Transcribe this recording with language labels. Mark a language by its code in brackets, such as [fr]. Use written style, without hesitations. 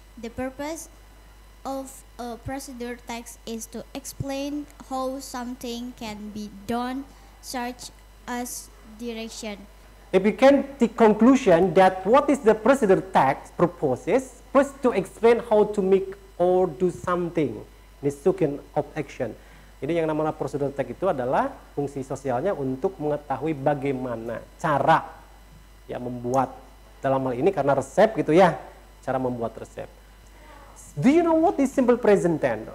[en] The purpose of a procedure text is to explain how something can be done, such as direction. if you can take conclusion that what is the procedure text proposes, first to explain how to make or do something, the token of action. [id] Jadi yang namanya prosedur text itu adalah fungsi sosialnya untuk mengetahui bagaimana cara ya membuat, dalam hal ini karena resep gitu ya, cara membuat resep. [en] Do you know what is simple present tense?